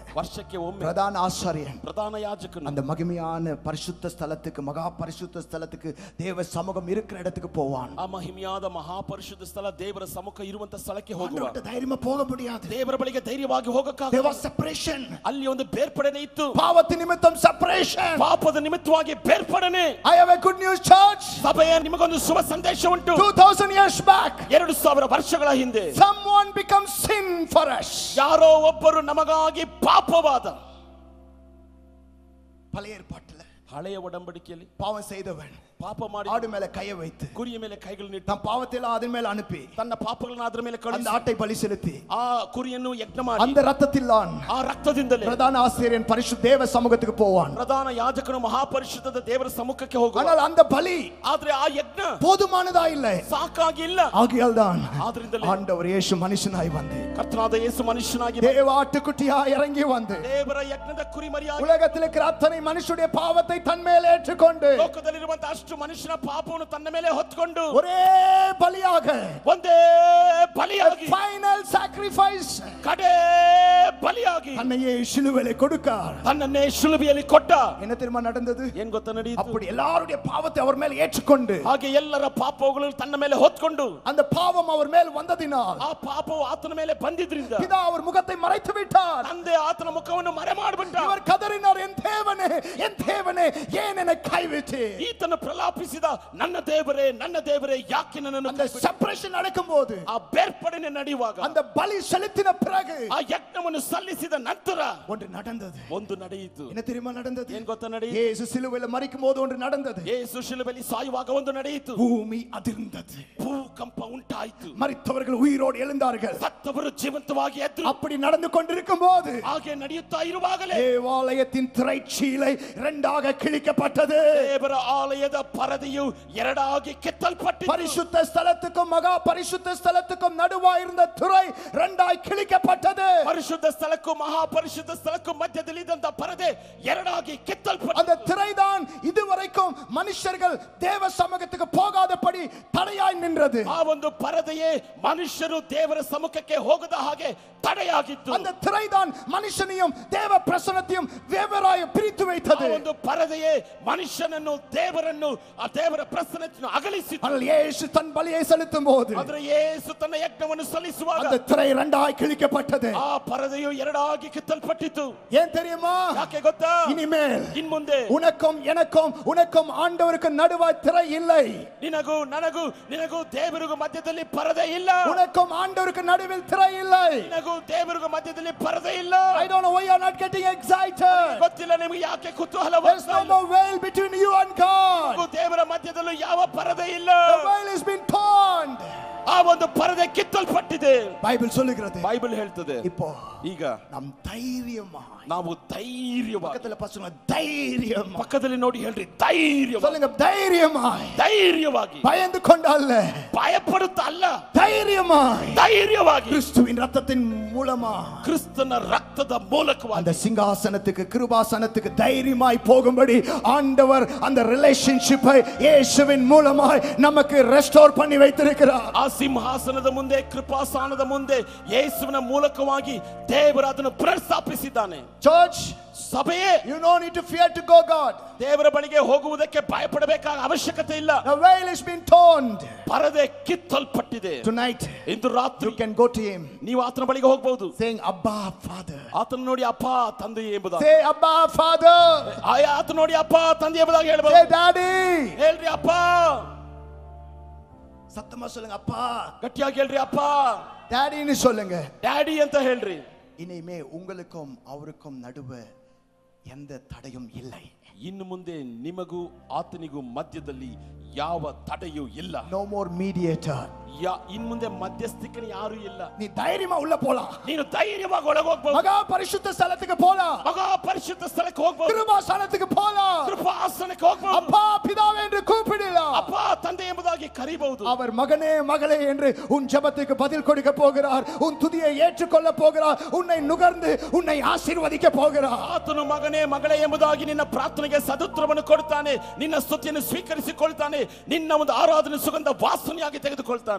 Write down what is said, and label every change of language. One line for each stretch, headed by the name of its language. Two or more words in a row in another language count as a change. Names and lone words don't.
Kannada: ವರ್ಷಕ್ಕೆ ಒಮ್ಮೆ
Tamil: பிரதான ஆசாரியன்,
Kannada: ಪ್ರಧಾನ ಯಾಜಕನು
Tamil: அந்த மகிமையான பரிசுத்த ஸ்தலத்துக்கு, மகா பரிசுத்த ஸ்தலத்துக்கு, தேவ சமூகம் இருக்கிற இடத்துக்கு போவான்.
Kannada: ಆ ಮಹಿಮೆಯಾದ ಮಹಾಪರಿಶುದ್ಧ ಸ್ಥಳ, ದೇವರ ಸಮ್ಮುಖ ಇರುವಂತ ಸ್ಥಳಕ್ಕೆ ಹೋಗುವ.
Tamil: தைரியமா போக முடியாது.
Kannada: ದೇವರ ಬಳಿಗೆ ಧೈರ್ಯವಾಗಿ ಹೋಗಕ್ಕಾಗಲ್ಲ.
English: There was separation.
Kannada: ಅಲ್ಲಿ ಒಂದು ಬೇರ್ಪಡನೆ ಇತ್ತು. ಪಾಪದ ನಿಮಿತ್ತ separation. ಪಾಪದ ನಿಮಿತ್ತವಾಗಿ ಬೇರ್ಪಡನೆ.
English: I have a good news church.
Kannada: ಸಭೆಯ ನಿಮಗೊಂದು ಶುಭ ಸಂದೇಶ ಉಂಟು.
English: 2000 years back,
Kannada: 2000 ವರ್ಷಗಳ ಹಿಂದೆ
English: someone becomes sin for us.
Kannada: ಯಾರೋ ಒಬ್ಬರು ನಮಗಾಗಿ ಪಾಪವಾದ.
Tamil: பழைய ஏற்பாட்டுல
Kannada: ಹಳೆಯ ಒಡಂಬಡಿಕೆಯಲ್ಲಿ
Tamil: பாவம் செய்தவன்
Kannada: ಪಾಪ ಮಾಡಿ
Tamil: ஆடு மேல கையை வைத்து,
Kannada: ಕುರಿಯ ಮೇಲೆ ಕೈಗಳನ್ನು ಇಟ್ಟು,
Tamil: தன் பாவத்தை எல்லாம் அதன் மேல அனுப்பி,
Kannada: ತನ್ನ ಪಾಪಗಳನ್ನು ಅದರ ಮೇಲೆ
Tamil: அந்த
Kannada: ಕಳುಹಿಸಿ,
Tamil: ஆட்டை பலி செலுத்தி,
Kannada: ಆ ಕುರಿಯನ್ನು ಯಜ್ಞ ಮಾಡಿ,
Tamil: அந்த ரத்தத்தில்தான்
Kannada: ಆ ರಕ್ತದಿಂದಲೇ
Tamil: பிரதான ஆசாரியன் பரிசுத்த தேவ சமூகத்துக்கு போவான்.
Kannada: ಪ್ರಧಾನ ಯಾಜಕನು ಮಹಾಪರಿಶುದ್ಧದ ದೇವರ ಸಮ್ಮುಖಕ್ಕೆ ಹೋಗುವ.
Tamil: ஆனால் அந்த பலி
Kannada: ಆದ್ರೆ ಆ ಯಜ್ಞ
Tamil: போதுமானதா இல்லை.
Kannada: ಸಾಕಾಗಿಲ್ಲ.
Tamil: ஆகையால் தான்
Kannada: ಆದ್ರಿಂದಲೇ
Tamil: ஆண்டவர் இயேசு மனுஷனாய் வந்து,
Kannada: ಕರ್ತನಾದ ಯೇಸು ಮನುಷ್ಯನಾಗಿ
Tamil: தேவ ஆட்டுக்குட்டியாய் இறங்கி வந்து,
Kannada: ದೇವರ ಯಜ್ಞದ ಕುರಿಮರಿಯಾಗಿ
Tamil: உலகத்தில் இருக்கிற அத்தனை மனுஷனுடைய பாவத்தை தன் மேல் ஏற்றுக்கொண்டு,
Kannada: ಲೋಕದಲ್ಲಿರುವಂತಹ ಅಷ್ಟು ಮನುಷ್ಯನ ಪಾಪವನ್ನು ತನ್ನ ಮೇಲೆ ಹೊತ್ತುಕೊಂಡು,
Tamil: ஒரே பலியாக,
Kannada: ಒಂದೇ ಬಲಿಯಾಗಿ,
English: ಫೈನಲ್ sacrifice,
Kannada: ಕಡೆ ಬಲಿಯಾಗಿ
Tamil: தன்னையே சிலுவையிலே கொடுத்தார்.
Kannada: ತನ್ನನ್ನೇ ಶಿಲುಬೆಯಲ್ಲಿ ಕೊಟ್ಟ.
Tamil: என்ன தெரியுமா நடந்தது?
Kannada: ಏನ್ ಗೊತ್ತಾ ನಡೆಯಿತು?
Tamil: அப்படி எல்லாருடைய பாவத்தை அவர் மேல் ஏற்றுக்கொண்டு,
Kannada: ಹಾಗೆ ಎಲ್ಲರ ಪಾಪಗಳನ್ನು ತನ್ನ ಮೇಲೆ ಹೊತ್ತುಕೊಂಡು,
Tamil: அந்த பாவம் அவர் மேல் வந்ததினால்
Kannada: ಆ ಪಾಪವು ಆತನ ಮೇಲೆ ಬಂದಿದ್ರಿಂದ
Tamil: பிதா அவர் முகத்தை மறைத்து விட்டார்.
Kannada: ತಂದೆ ಆತನ ಮುಖವನ್ನು ಮರೆ ಮಾಡಿಬಿಟ್ಟ.
Tamil: இவர் கதறினார், என் தேவனே, என் தேவனே, ஏன் என்னை கைவிட்டு?
Kannada: ಈತನು ಪ್ರಲಾಪಿಸಿದ, ನನ್ನ ದೇವರೇ, ನನ್ನ ದೇವರೇ, ಯಾಕೆ ನನ್ನನ್ನು
Tamil: அந்த செப்பரேஷன் நடக்கும்போது,
Kannada: ಆ ಬೇರ್ಪಡನೆ ನಡೆಯುವಾಗ,
Tamil: அந்த பலி செலுத்தின பிறகு,
Kannada: ಆ ಯಜ್ಞವನ್ನು ಸಲ್ಲಿಸಿದ ನಂತರ
Tamil: ஒன்று நடந்தது.
Kannada: ಒಂದು ನಡೆಯಿತು.
Tamil: என்ன தெரியுமா நடந்தது?
Kannada: ಏನ್ ಗೊತ್ತಾ ನಡೆಯಿತು?
Tamil: இயேசு சிலுவையில் மரிக்கும்போது ஒன்று நடந்தது.
Kannada: ಯೇಸು ಶಿಲುಬೆಯಲ್ಲಿ ಸಾಯುವಾಗ ಒಂದು ನಡೆಯಿತು.
Tamil: பூமி அதிர்ந்தது.
Kannada: ಭೂಕಂಪ ಉಂಟಾಯಿತು.
Tamil: மரித்தவர்கள் உயிரோடு எழுந்தார்கள்.
Kannada: ಸತ್ತವರು ಜೀವಂತವಾಗಿ ಎದ್ರು.
Tamil: அப்படி நடந்து கொண்டிருக்கும் போது
Kannada: ಹಾಗೆ ನಡೆಯುತ್ತಾ ಇರುವಾಗಲೇ
Tamil: தேவாலயத்தின் திரைச்சீலை இரண்டாக கிழிக்கப்பட்டது.
Kannada: ದೇವರ ಆಲಯದ ಪರದೆಯು ಎರಡಾಗಿ ಕಿತ್ತಲ್ಪಟ್ಟಿತು.
Tamil: பரிசுத்த ஸ்தலத்துக்கும் மகா பரிசுத்த ஸ்தலத்துக்கும் நடுவாய் இருந்த திரை இரண்டாய் கிழிக்கப்பட்டது.
Kannada: ಪರಿಶುದ್ಧ ಸ್ಥಳಕ್ಕೂ ಮಹಾ ಪರಿಶುದ್ಧ ಸ್ಥಳಕ್ಕೂ ಮಧ್ಯದಲ್ಲಿ ಇದ್ದಂತ ಪರದೆ ಎರಡಾಗಿ ಕಿತ್ತಲ್ಪಟ್ಟது.
Tamil: அந்த திரைதான் இதுவரைக்கும் மனுஷர்கள் தேவ சமூகத்துக்கு போகாதபடி தடையாய் நின்றது.
Kannada: ಆ ಒಂದು ಪರದೆಯೇ ಮನುಷ್ಯರು ದೇವರ ಸಮ್ಮುಖಕ್ಕೆ ಹೋಗದ ಹಾಗೆ ತಡೆಯಾಗಿತ್ತು.
Tamil: அந்த திரைதான் மனுஷனையும் தேவ பிரசன்னத்தையும் வெவ்வேறாய் பிரித்து வைத்தது.
Kannada: ಆ ಒಂದು ಪರದೆಯೇ ಮನುಷ್ಯನನ್ನು ದೇವರನ್ನು ಆ ದೇವರ ಪ್ರಸನ್ನತೆಯನ್ನು ಅಗಲಿಸಿತು.
Tamil: ஆனால் இயேசு தன் பலியை செலுத்தும்போது
Kannada: ಆದರೆ ಯೇಸು ತನ್ನ ಯಜ್ಞವನ್ನು ಸಲ್ಲಿಸುವಾಗ
Tamil: அந்த திரை இரண்டாய் கிழிக்கப்பட்டது.
Kannada: ಆ ಪರದೆಯು ಎರಡಾಗಿ ಕಿತ್ತಲ್ಪಟ್ಟಿತು.
Tamil: ஏன் தெரியுமா?
Kannada: ಯಾಕೆ ಗೊತ್ತಾ?
Tamil: இனிமேல்
Kannada: ಇನ್ಮುಂದೆ
Tamil: உனக்கும் எனக்கும் உனக்கும் ஆண்டவருக்கு நடுவாய் திரை இல்லை.
Kannada: ನಿನಗೂ ನಿನಗೂ ದೇವರಿಗೂ ಮಧ್ಯದಲ್ಲಿ ಪರದೆ ಇಲ್ಲ.
Tamil: உனக்கும் ஆண்டவருக்கு நடுவில் திரை இல்லை.
Kannada: ನಿನಗೂ ದೇವರಿಗೂ ಮಧ್ಯದಲ್ಲಿ ಪರದೆ ಇಲ್ಲ.
English: I don't know why you are not getting excited.
Kannada: ಗೊತ್ತಿಲ್ಲ ನಿಮಗೆ ಯಾಕೆ ಕುತೂಹಲ.
English: There's no more veil between you and God.
Kannada: ದೇವರ ಮಧ್ಯದಲ್ಲೂ ಯಾವ ಪರದೆ ಇಲ್ಲ.
English: The veil has been torn.
Kannada: ಆ ಒಂದು ಪರದೆ ಕಿತ್ತಲ್ಪಟ್ಟಿದೆ.
Tamil: பைபிள் சொல்லுகிறது.
Kannada: ಬೈಬಲ್ ಹೇಳ್ತದೆ.
Tamil: இப்போ
Kannada: ಈಗ
Tamil: நாம் தைரியமாய்
Kannada: ನಾವು ಧೈರ್ಯವಾಗಿ
Tamil: பக்கத்துல பசங்க தைரியம்
Kannada: ಪಕ್ಕದಲ್ಲಿ ನೋಡಿ ಹೇಳ್ರಿ ಧೈರ್ಯ.
Tamil: சொல்லுங்க தைரியமாய்.
Kannada: ಧೈರ್ಯವಾಗಿ
Tamil: பயந்து கொண்டு அல்ல,
Kannada: ಭಯಪಡುತ್ತಾ ಅಲ್ಲ,
Tamil: தைரியமாய்
Kannada: ಧೈರ್ಯವಾಗಿ
Tamil: கிறிஸ்துவின் ரத்தத்தின் மூலமா
Kannada: ಕ್ರಿಸ್ತನ ರಕ್ತದ ಮೂಲಕವಾಗಿ
Tamil: அந்த சிங்காசனத்துக்கு கிருபாசனத்துக்கு தைரியமாய் போகும்படி ஆண்டவர் அந்த ரிலேஷன்ஷிப்பை இயேசுவின் மூலமாய் நமக்கு ரெஸ்டோர் பண்ணி வைத்திருக்கிறார்.
Kannada: ಆ ಸಿಂಹಾಸನದ ಮುಂದೆ ಕೃಪಾಸನದ ಮುಂದೆ ಯೇಸುವಿನ ಮೂಲಕವಾಗಿ ದೇವರು ಅದನ್ನು ಪುನರ್ಸ್ಥಾಪಿಸಿದ್ದಾನೆ.
English: Church,
Kannada: ಸಭೆಯೇ,
English: you don't need to fear to go God.
Kannada: ದೇವರ ಬಳಿಗೆ ಹೋಗುವುದಕ್ಕೆ ಭಯಪಡಬೇಕಾದ ಅವಶ್ಯಕತೆ ಇಲ್ಲ.
English: The veil has been torn.
Kannada: ಪರದೆ ಕಿತ್ತಲ್ಪಟ್ಟಿದೆ.
English: Tonight
Kannada: ಇಂದು ರಾತ್ರಿ
English: you can go to him,
Kannada: ನೀವು ಆತನ ಬಳಿಗೆ ಹೋಗಬಹುದು.
English: saying Abba Father.
Kannada: ಆತನ ನೋಡಿ ಅಪ್ಪ ತಂದೆ ಎಂಬುದಾಗಿ.
English: Say Abba Father.
Kannada: ಆತನ ನೋಡಿ ಅಪ್ಪ ತಂದೆ ಎಂಬುದಾಗಿ ಹೇಳಬಹುದು.
English: Say Daddy.
Kannada: ಹೇಳ್ರಿ ಅಪ್ಪ.
Tamil: சத்தமா சொல்லுங்க அப்பா.
Kannada: ಗಟ್ಟಿಯಾಗಿ ಹೇಳ್ರಿ ಅಪ್ಪ.
Tamil: Daddy ன்னு சொல்லுங்க.
Kannada: ಡ್ಯಾಡಿ ಅಂತ ಹೇಳ್ರಿ.
Tamil: இனிமே உங்களுக்கும் அவருக்கும் நடுவே எந்த தடையும் இல்லை.
Kannada: ಇನ್ನು ಮುಂದೆ ನಿಮಗೂ ಆತನಿಗೂ ಮಧ್ಯದಲ್ಲಿ ಯಾವ ತಡೆಯೂ ಇಲ್ಲ.
English: No more mediator.
Kannada: ಇನ್ನು ಮುಂದೆ ಮಧ್ಯಸ್ಥಿಕರು ಯಾರು ಇಲ್ಲ.
Tamil: நீ தைரியமா உள்ள போலாம்.
Kannada: ನೀನು ಧೈರ್ಯವಾಗಿ ಒಳಗೆ ಹೋಗಬಹುದು.
Tamil: மகா பரிசுத்த ஸ்தலத்துக்கு போலாம்.
Kannada: ಮಗಾ ಪರಿಶುದ್ಧ ಸ್ಥಳಕ್ಕೆ ಹೋಗಬಹುದು.
Tamil: கிருபாசனத்துக்கு போலாம்.
Kannada: ಕೃಪಾಸನಕ್ಕೆ ಹೋಗಬಹುದು.
Tamil: அப்பா பிதாவே என்று கூப்பிடலாம்.
Kannada: ಅಪ್ಪ ತಂದೆ ಎಂಬುದಾಗಿ ಕರೆಯಬಹುದು.
Tamil: அவர் மகனே மகளே என்று உன் ஜெபத்துக்கு பதில் கொடுக்க போகிறார். உன் துதியை ஏற்றுக்கொள்ள போகிறார். உன்னை நுகர்ந்து உன்னை ஆசீர்வதிக்க போகிறார்.
Kannada: ಆತನು ಮಗನೇ ಮಗಳೇ ಎಂಬುದಾಗಿ ನಿನ್ನ ಪ್ರಾರ್ಥನೆಗೆ ಸದುತ್ತರವನ್ನು ಕೊಡ್ತಾನೆ. ನಿನ್ನ ಸ್ತುತಿಯನ್ನು ಸ್ವೀಕರಿಸಿಕೊಳ್ತಾನೆ. ನಿನ್ನ ಒಂದು ಆರಾಧನೆ ಸುಗಂಧ ವಾಸನೆಯಾಗಿ ತೆಗೆದುಕೊಳ್ತಾನೆ.